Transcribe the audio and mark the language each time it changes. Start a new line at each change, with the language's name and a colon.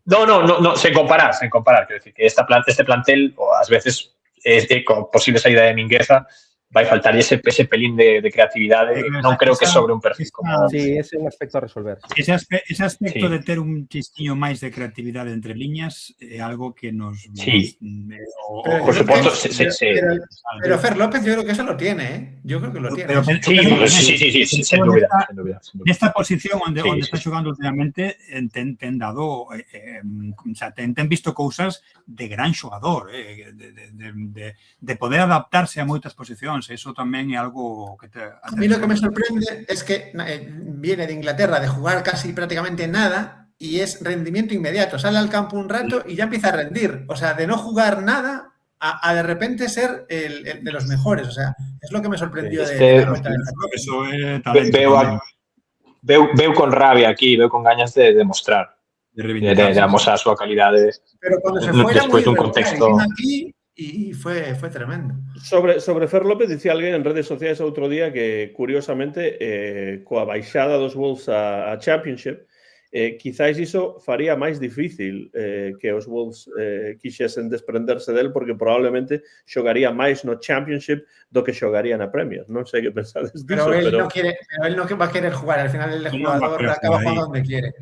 Galician: Non, sen comparar, quero dicir que este plantel, ou ás veces, con posible saída de Mingueza, vai faltar ese pelín de creatividade, non creo que sobre un perfil como... Sí, ese é un aspecto a resolver. Ese aspecto de ter un chistiño máis de creatividade entre liñas é algo que nos... Sí, por suposto,
Spanish: pero Fer López yo creo que eso lo tiene, ¿eh? Yo creo que lo tiene.
Galician: Sí, sin dúbida. Nesta posición onde está xogando últimamente ten dado, o sea, ten visto cousas de gran xogador, de poder adaptarse a moitas posicións. Eso tamén é algo que te...
Spanish: A mí lo que me sorprende es que viene de Inglaterra de jugar casi prácticamente nada y es rendimiento inmediato. Sale al campo un rato y ya empieza a rendir. O sea, de no jugar nada a de repente ser el de los mejores. O sea, es lo que me sorprendió de la cuenta de eso es talento.
Galician: Veo con rabia aquí, veo con gañas de demostrar, de amosar a súa calidade.
Spanish: Pero cuando se fuera después de un contexto... Y fue tremendo.
Galician: Sobre Fer López, dicía alguén en redes sociais outro día que, curiosamente, coa baixada dos Wolves a Championship, quizáis iso faría máis difícil que os Wolves quixesen desprenderse del, porque probablemente xogaría máis no Championship do que xogaría na Premier. Non sei que pensades diso,
Spanish: pero él no va a querer jugar, al final el jugador acaba jugando donde quiere.